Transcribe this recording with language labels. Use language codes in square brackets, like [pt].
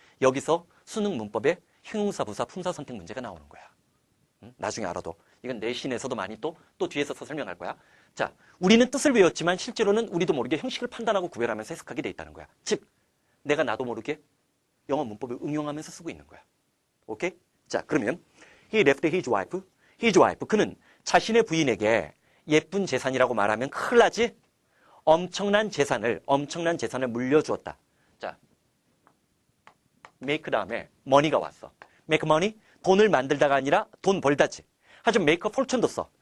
[ko] 여기서 수능 문법에 형용사, 부사, 품사 선택 문제가 나오는 거야. 나중에 알아도. 이건 내신에서도 많이 또 뒤에서 설명할 거야. 자, 우리는 뜻을 외웠지만 실제로는 우리도 모르게 형식을 판단하고 구별하면서 해석하게 돼 있다는 거야. 즉, 내가 나도 모르게 영어 문법을 응용하면서 쓰고 있는 거야. 오케이? [en] 자, 그러면 he left his wife. his wife. [ko] 그는 자신의 부인에게 예쁜 재산이라고 말하면 큰일 나지? 엄청난 재산을 물려주었다. 자, make 다음에 money가 왔어. [en] make money? [ko] 돈을 만들다가 아니라 돈 벌다지. 하지만 [en] make a fortune [ko] 도 써.